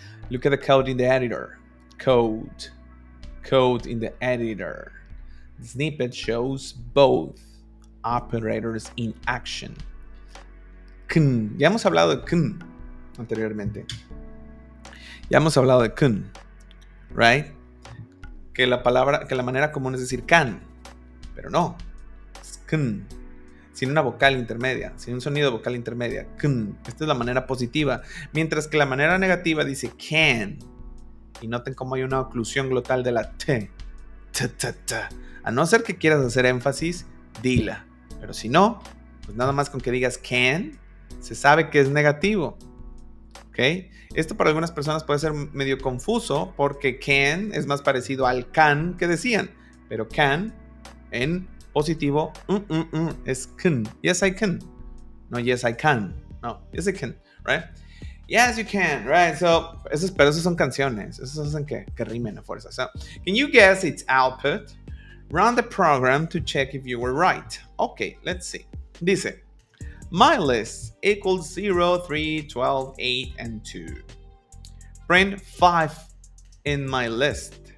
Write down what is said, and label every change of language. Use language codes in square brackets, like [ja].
[en] Look at the code in the editor. Code in the editor. The snippet shows both operators in action. Kun. [es] Ya hemos hablado de kun anteriormente. Ya hemos hablado de kun, right? Que la manera común es decir can, pero no. Es kun. Sin una vocal intermedia, sin un sonido vocal intermedia. Kun. Esta es la manera positiva. Mientras que la manera negativa dice can. Y noten cómo hay una oclusión glotal de la T. A no ser que quieras hacer énfasis, dila. Pero si no, pues nada más con que digas can, se sabe que es negativo. ¿Ok? Esto para algunas personas puede ser medio confuso porque can es más parecido al can que decían. Pero can en positivo es can. [en] Yes, I can. No, yes, I can. No, yes, I can. Right? Yes, you can, right? So, [es] pero esas son canciones. Esos hacen que rimen a fuerza. [en] So, can you guess its output? Run the program to check if you were right. Okay, let's see. Dice, my list equals 0, 3, 12, 8, and 2. Print 5 in my list.